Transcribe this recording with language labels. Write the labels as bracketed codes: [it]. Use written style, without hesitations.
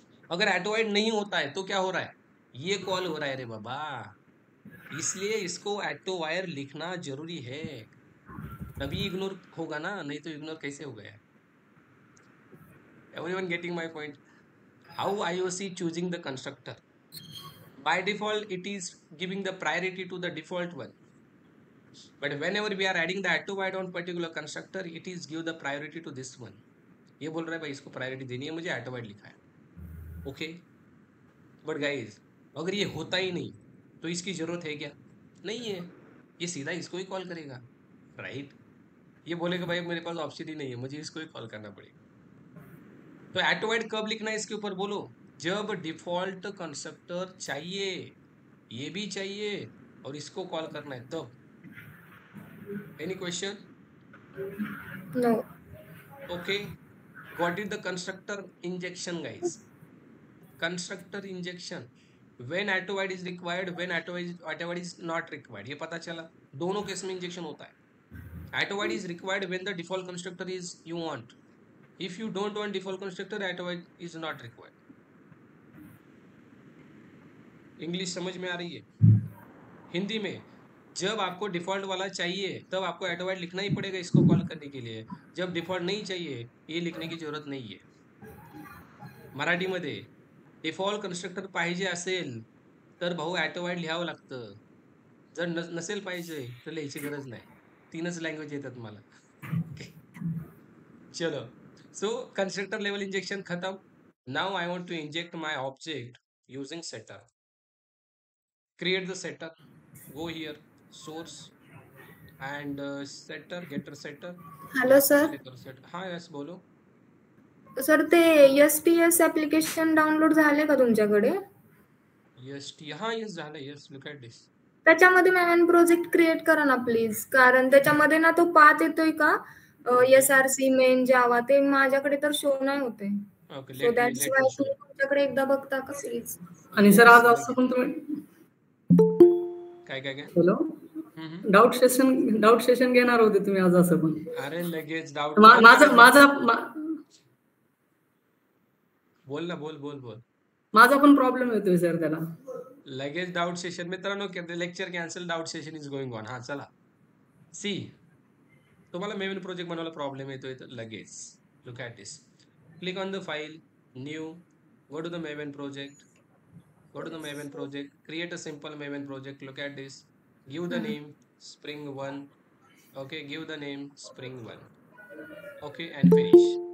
[hi] अगर एटो वाइड नहीं होता है तो क्या हो रहा है, ये कॉल हो रहा है रे बाबा। इसलिए इसको एटो वायर लिखना जरूरी है, तभी इग्नोर होगा ना, नहीं तो इग्नोर कैसे हो गया? [en] Everyone getting my point? How IOC choosing the constructor? By default it is giving the priority to the default one, but whenever we are adding the auto void on particular constructor, it is give the priority to this one. [hi] ये बोल रहा है भाई इसको priority देनी है, मुझे auto void लिखा है, ओके। [en] but guys [hi] अगर ये होता ही नहीं तो इसकी जरूरत है क्या? नहीं है, ये सीधा इसको ही कॉल करेगा, राइट? ये बोलेगा भाई मेरे पास ऑप्शन ही नहीं है, मुझे इसको ही कॉल करना पड़ेगा। तो ऑटो वाइड कब लिखना है इसके ऊपर बोलो, जब डिफॉल्ट कंस्ट्रक्टर चाहिए, ये भी चाहिए और इसको कॉल करना है तब। [en] Any question? No. Okay, what is the constructor injection, guys? Constructor injection, when auto void is required, when auto void is not required, [hi] ये पता चला। दोनों केस में इंजेक्शन होता है। [en] auto void is required when the default constructor is you want. If you don't want default constructor, auto void is not required. [hi] English समझ में आ रही है? हिंदी में, जब आपको डिफॉल्ट वाला चाहिए तब आपको ऑटो वाइड लिखना ही पड़ेगा इसको कॉल करने के लिए। जब डिफॉल्ट नहीं चाहिए, ये लिखने की जरूरत नहीं है। [mr] मराठीमध्ये डिफॉल्ट कन्स्ट्रक्टर पाहिजे असेल तर भाऊ ऑटो वाइड लिहावं लागतं, जर नसेल पाहिजे तर लिहायची गरज नाही। 3च लँग्वेज येतात मला। [hi] चलो, सो कंस्ट्रक्टर लेवल इंजेक्शन खत्म। [en] Now I want to inject my object using setter. Create the setter, go here, source and setter, getter setter. Hello sir. [hi] Shutter, हाँ यस बोलो। [mr] सर ते STS ऍप्लिकेशन डाउनलोड झाले का तुमच्याकडे? [en] Yes हाँ yes झालं, yes look at this. [mr] त्याच्यामध्ये ma'am project create करा ना प्लीज, कारण त्याच्यामध्ये ना तो पाथ येतोय का SRC मेन जावा, ते माझ्याकडे तर शो नाही होते। [en] okay, so that's why [mr] तुम्ही तुमच्याकडे एकदा बघता का प्लीज? आणि सर आज असं पण तुम्ही काय हॅलो डाऊट सेशन घेणार होते तुम्ही आज असं पण? अरे लगेच डाऊट माझा बोल ना, बोल बोल बोल। माझा पण प्रॉब्लेम येतोय सर त्याला। लगेच डाऊट सेशन मित्रांनो, lecture cancel, doubt session is going on. हा चला, सी तुम्हाला मेवन प्रोजेक्ट बनवायला प्रॉब्लेम येतोय तर लगेच [en] Look at this, click on the file, new, go to the Maven project, go to the Maven project, create a simple Maven project. Look at this, give the name Spring1, okay, give the name Spring1, okay, and finish.